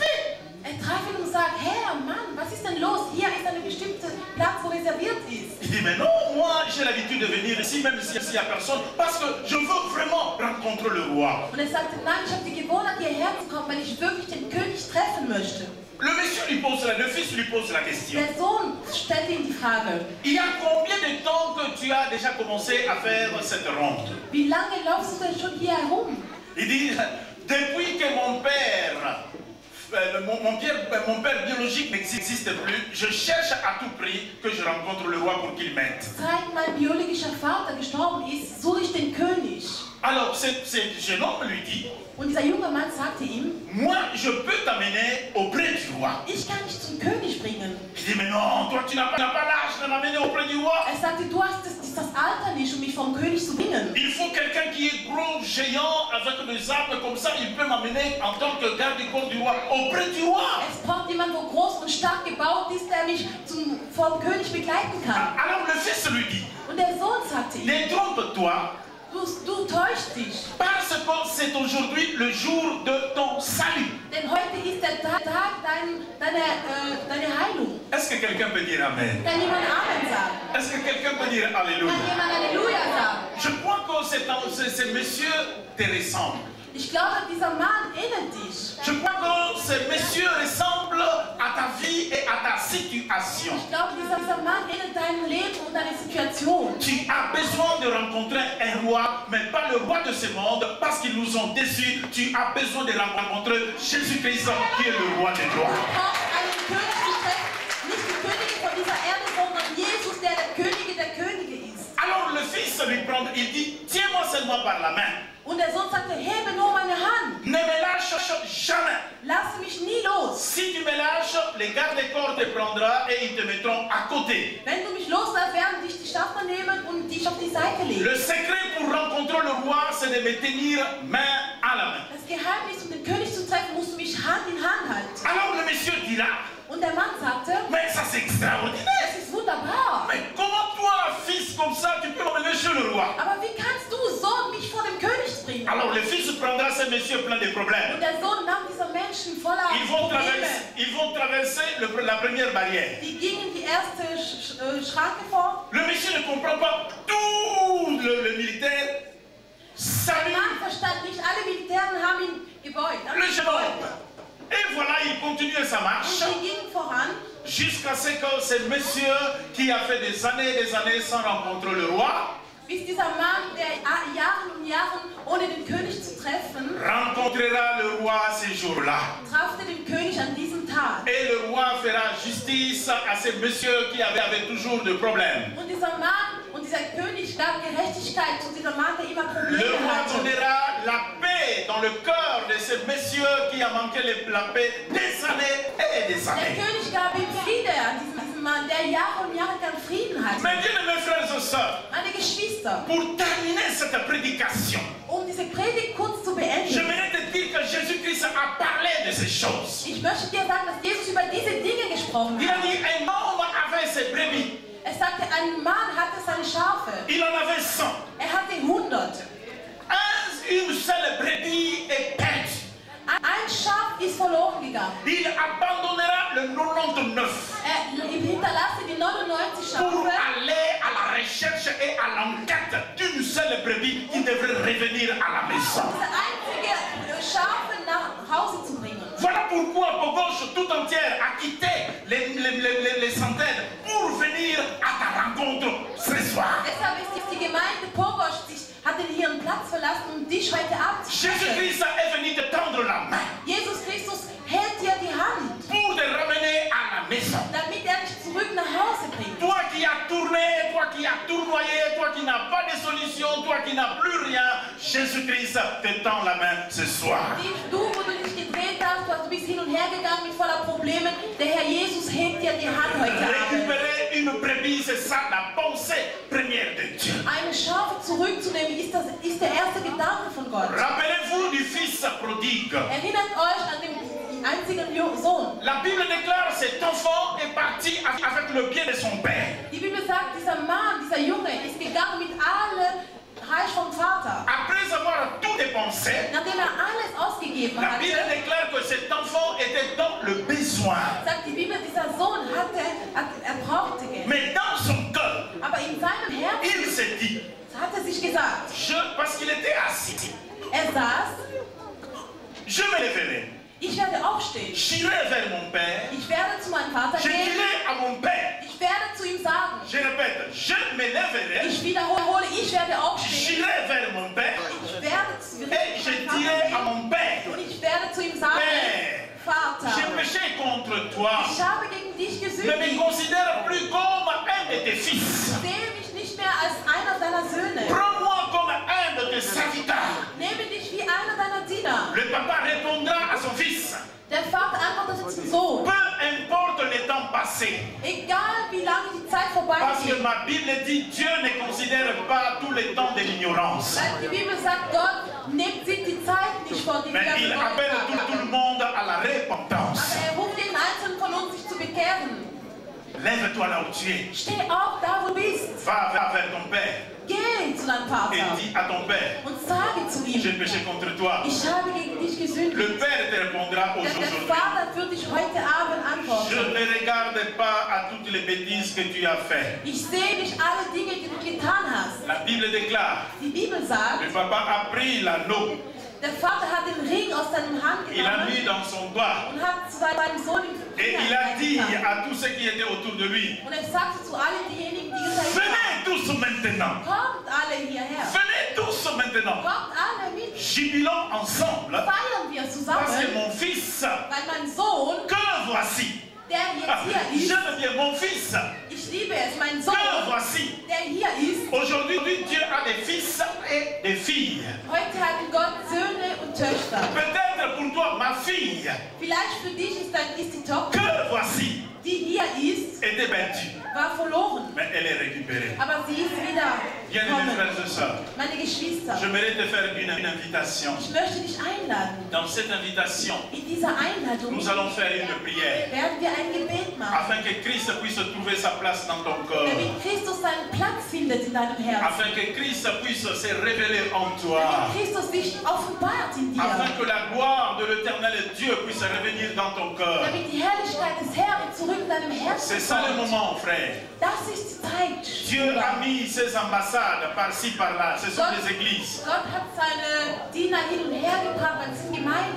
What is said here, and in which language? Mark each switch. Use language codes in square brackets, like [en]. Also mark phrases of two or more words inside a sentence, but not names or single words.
[de] trifft ihn und sagt, Herr, Mann, was ist denn los? Hier ist ein bestimmter Platz, wo reserviert ist. [fr] Il dit, mais non, moi j'ai l'habitude de venir ici, même s'il n'y a personne, parce que je veux vraiment rencontrer le roi. [de] Und er sagte, nein, ich habe die Gewohnheit, hierher zu kommen, weil ich wirklich den König treffen möchte. [fr] Le fils lui pose la question. [de] Der Sohn stellte ihm die Frage. [fr] Il y a combien de temps que tu as déjà commencé à faire cette ronde? [de] Wie lange laufst du denn schon hier herum? [fr] Il dit, depuis que mon père biologique n'existe plus, je cherche à tout prix que je rencontre le roi pour qu'il m'aide. [de] Seit mein biologischer Vater gestorben ist, suche ich den König. [fr] Alors, ce jeune homme lui dit, [de] und dieser junge Mann sagte ihm, [fr] moi, je peux t'amener auprès du roi. [de] Ich kann dich zum König bringen. [fr] Il dit, mais non, toi, tu n'as pas l'âge de m'amener auprès du roi. [de] Er sagte, du hast das Alter nicht, um mich vom König zu bringen. [fr] Il faut quelqu'un qui est gros, géant, avec des armes comme ça, il peut m'amener en tant que garde-corps du roi auprès du roi. [de] Es braucht jemand, wo groß und stark gebaut ist, der mich vom König begleiten kann. [fr] Alors le fils lui dit, [de] und der Sohn sagte ihm, [fr] ne trompe-toi. [de] Du täuschst dich. [fr] Parce que c'est aujourd'hui le jour de ton salut. [de] Denn heute ist der Tag deine Heilung. [fr] Est-ce que quelqu'un peut dire Amen? [de] Kann jemand Amen sagen? [fr] Est-ce que quelqu'un peut dire Alléluia? [de] Kann jemand Halleluja sagen? [fr] Je crois que ces messieurs te ressemblent. [de] Ich glaube, dieser Mann erinnert dich. [fr] Je crois que ces messieurs ressemblent à ta vie et à ta situation. [de] Ich glaube, dieser Mann erinnert dein Leben und deine Situation. [fr] Tu as besoin de rencontrer un roi, mais pas le roi de ce monde, parce qu'ils nous ont déçus. Tu as besoin de rencontrer Jésus-Christ, qui est le roi des rois. [de] Du brauchst einen König zu treffen, nicht die Könige von dieser Erde, sondern Jesus, der der Könige der Könige ist. [fr] Alors le fils lui prend, il dit, tiens-moi seulement par la main. [de] Und der Sohn sagte, hebe nur meine Hand. [fr] Ne me lâche jamais. [de] Lass mich nie los. [fr] Si tu me lâches, les gardes-corps te prendront et ils te mettront à côté. [de] Wenn du mich loslässt, werden dich die Schaffner nehmen und dich auf die Seite legen. [fr] Le secret pour rencontrer le roi, c'est de me tenir main à la main. [de] Das Geheimnis, um den König zu treffen, musst du mich Hand in Hand halten. [fr] Alors le monsieur dira, [de] Und der Mann sagte, [fr] mais ça c'est extraordinaire. [de] es ist wunderbar. [fr] Mais comment toi, fils comme ça, tu peux m'emmener chez le roi? [de] Aber wie kannst du, Sohn, mich vor dem König bringen? [fr] Alors le fils prendra ces messieurs pleins de problèmes. [de] Und der Sohn nahm diese Menschen voller Probleme. [fr] Ils vont traverser la première barrière. [de] Die gingen die erste Schranke vor. [fr] Le monsieur ne comprend pas tout le militaire. [de] Der [fr] Salut [de] Mann verstand nicht, alle Militären haben ihn gebeugt. [fr] le jeune homme. Et voilà, il continue sa marche [de] Und sie gingen voran, [fr] jusqu'à ce que ce monsieur qui a fait des années sans rencontrer le roi [de] bis dieser Mann, der Jahren und Jahren ohne den König zu treffen, [fr] rencontrera le roi ce jour-là. [de] traf den König an diesem Tag. [fr] Et le roi fera justice à ce monsieur qui avait toujours des problèmes. [de] Und dieser Mann und dieser König gab Gerechtigkeit zu diesem Mann, der immer [fr] Le [de] Probleme [fr] roi [de] hatte. [fr] donnera la paix dans le cœur de ce monsieur qui a manqué la paix des années et des [de] Der [fr] années. [de] König gab ihm Friede an diesem Mann, der Jahre und Jahre keinen Frieden hatte. [fr] Mais bien, mes frères et sœurs, [de] Meine Geschwister, [fr] pour terminer cette prédication, [de] um diese Predigt kurz zu beenden, [fr] j'aimerais te dire que Jésus-Christ a parlé de ces choses. [de] ich möchte dir sagen, dass Jesus über diese Dinge gesprochen [fr] Il a [de] hat. [fr] dit, un homme avait ses brebis. [de] Er sagte, ein Mann hatte seine Schafe. [fr] Il en avait 100. [de] Er hatte 100. [fr] Une seule brebis est perdue. [de] Ein Schaf ist verloren gegangen. [fr] Il abandonnera le 99 [de] Er hinterlasse die 99 [fr] pour [de] Schafe, [fr] aller à la recherche et à l'enquête d'une seule brebis qui devrait revenir à la maison. [de] diese einzige Schafe nach Hause zu bringen. [fr] Voilà pourquoi Pogoche tout entière a quitté les centaines pour venir à ta rencontre ce soir. [de] Deshalb ist die Gemeinde Pogosch, hat ihren Platz verlassen, um dich heute Abend zu treffen. [fr] Jésus-Christ est venu te tendre la main [de] Jesus Christus hält dir die Hand, [fr] pour te ramener à la maison. [de] damit er dich zurück nach Hause bringt. [fr] Toi qui as tourné, toi qui as tournoyé, toi qui n'as pas de solution, toi qui n'as plus rien, Jésus-Christ te tend la main ce soir. [de] Du, wo du dich gedreht hast, du bist hin und her gegangen mit voller Problemen, der Herr Jesus hebt dir die Hand heute Abend. [fr] Récupérer une brebis, c'est ça la pensée première de Dieu. [de] Eine Schafe zurückzunehmen, ist der erste Gedanke von Gott. [fr] Rappelez-vous du fils prodigue. [de] Erinnert euch an den einzigen Sohn. [fr] La Bible déclare cet enfant est parti avec le bien de son père. [de] Die Bibel sagt, dieser Mann, dieser Junge ist gegangen mit allem Reich vom Vater. [fr] Après avoir tout dépensé, [de] Nachdem er alles ausgegeben [fr] la Bible [de] hatte, [fr] déclare que cet enfant était dans le besoin. [de] sagt die Bibel, dieser Sohn er brauchte Geld. [fr] Mais dans son cœur, [de] Aber in seinem Herzen [fr] il s'est dit, [de] hat er sich gesagt, [fr] parce qu'il était assis, [de] er saß, [fr] je me lèverai, [de] ich werde aufstehen. [fr] j'irai vers mon père, [de] Ich werde zu meinem Vater [fr] je [de] gehen. [fr] dirai à mon père, [de] Ich werde zu ihm sagen. [fr] je répète, je me lèverai, [de] Ich wiederhole, ich werde aufstehen. [fr] j'irai vers mon père, [de] Ich werde zu [fr] et je [de] meinem [fr] dirai à [de] Vater [fr] mon père, [de] gehen. Und ich werde zu ihm sagen, [fr] Père, [de] Vater, [fr] j'ai péché contre toi, [de] ich habe gegen dich [fr] ne me [de] gesündigt. [fr] considère plus comme un de tes fils. [de] Sehe mich nicht mehr als einer deiner Söhne. [fr] Prends-moi comme un de tes serviteurs. [de] Nehme dich wie einer deiner Diener. [fr] Le papa répondra à son fils. [de] Der Vater antwortete zum Sohn. [fr] Peu importe le temps passé. [de] Egal wie lange die Zeit vorbei [fr] Parce que [de] geht. [fr] ma Bible dit Dieu ne considère pas tout le temps de l'ignorance. [de] Weil die Bibel sagt, Gott sieht die Zeit nicht vor, die wir [fr] Mais il appelle tout le monde à la repentance. [de] Aber er ruft jeden Einzelnen von uns, sich zu bekehren. [fr] Lève-toi là où tu es. [de] Steh auf, da wo du bist. [fr] Va vers ton père [de] Geh zu deinem Vater [fr] et dis à ton père, [de] und sage zu ihm. [fr] j'ai péché contre toi. [de] Ich habe gegen dich gesündigt. [fr] Le Père te répondra [de] Der [fr] aujourd'hui. [de] Vater wird dich heute Abend [fr] Je [de] antworten. [fr] ne regarde pas à toutes les bêtises que tu as faites. [de] Ich sehe nicht alle Dinge, die du getan hast. [fr] La Bible déclare, [de] Die Bibel sagt, [fr] le papa a pris l'anneau, [de] der Vater hat den Ring aus deinem Hand [fr] il l'a [de] genommen [fr] mis dans son doigt [de] und hat zu seinem Sohn im [fr] et [de] Finger [fr] il a dit [de] reingetan. [fr] à tous ceux qui étaient autour de lui, [de] Und er sagte zu allen diejenigen, die gesagt [fr] venez tous maintenant, [de] haben, kommt alle hierher. [fr] venez tous maintenant, [de] Kommt alle mit. [fr] jubilons ensemble, [de] Feiern wir [fr] parce que [de] zusammen, [fr] mon fils, [de] weil mein Sohn, [fr] que voici, [de] der ah, jetzt hier ist, [fr] j'aime bien mon fils, [de] ich liebe es, mein Sohn, [fr] que voici. [de] der hier ist. [fr] Aujourd'hui, Dieu a des fils et des filles. [de] Heute hat Gott Söhne und Töchter. [fr] Peut-être pour toi, ma fille, [de] Vielleicht für dich ist die Tochter, [fr] que voici, [de] die hier ist, [fr] était perdue, [de] war verloren. [fr] mais elle est récupérée. [de] Aber sie ist wieder [fr] Bien-aimés [de] gekommen. [fr] frères et sœurs, [de] Meine Geschwister, [fr] j'aimerais te faire une invitation. [de] ich möchte dich einladen. [fr] Dans cette invitation, [de] In dieser Einladung [fr] nous allons faire une prière [de] werden wir ein Gebet machen, [fr] afin que Christ puisse trouver sa place dans ton cœur, [de] damit Christus seinen Platz findet in deinem Herzen. [fr] afin que Christ puisse se révéler en toi, [de] Damit Christus sich offenbart in dir. [fr] afin que la gloire de l'éternel Dieu puisse revenir dans ton cœur. [de] Damit die Herrlichkeit des Herrn zurück in deinem Herzen [fr] C'est ça le [de] kommt. [fr] moment, frère. [de] Das ist die Zeit. [fr] Dieu a mis ses ambassades par-ci, par-là. Ce sont [de] Gott, [fr] les églises. [de] Gott hat seine Diener hin und her gebracht, weil es sind Gemeinden.